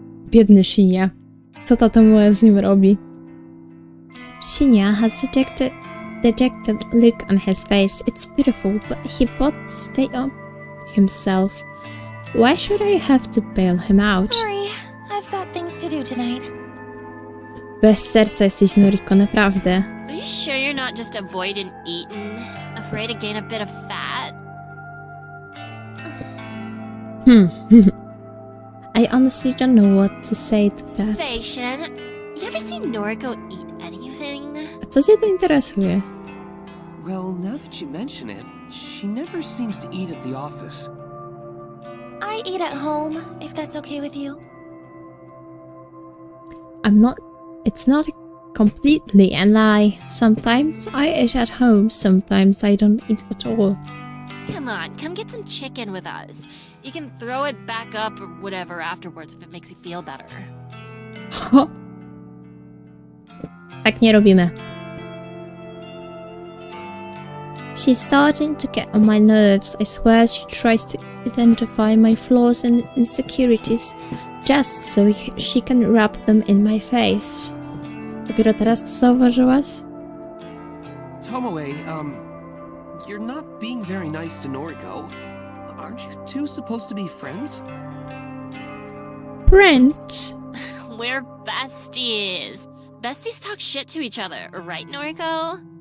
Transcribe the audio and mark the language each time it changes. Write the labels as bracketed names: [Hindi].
[Polish] Biedny Shinya. Co ta Tomoe z nim robi? [English] Shinya has dejected look on his face. It's beautiful, but he bought to stay on himself. Why should I have to bail him out? Sorry, I've got things to do tonight. [Polish] Bez serca jesteś, Noriko, naprawdę. [English] Are you sure you're not just avoiding eating? Afraid to gain a bit of fat? I honestly don't know what to say to that. Say, Shin, you ever seen Noriko eat anything? [Polish] A co cię to interesuje? [English] Well, now that you mention it, she never seems to eat at the office. I eat at home, if that's okay with you. It's not completely a lie. Sometimes I eat at home, sometimes I don't eat at all. Come on, come get some chicken with us. You can throw it back up or whatever afterwards if it makes you feel better. [Polish] Tak nie robimy. [English] She's starting to get on my nerves. I swear she tries to identify my flaws and insecurities just so she can rub them in my face. [Polish] Dopiero teraz to zauważyłaś? [English] Tomoe, you're not being very nice to Noriko. Aren't you two supposed to be friends? French. We're besties. Besties talk shit to each other, right, Noriko?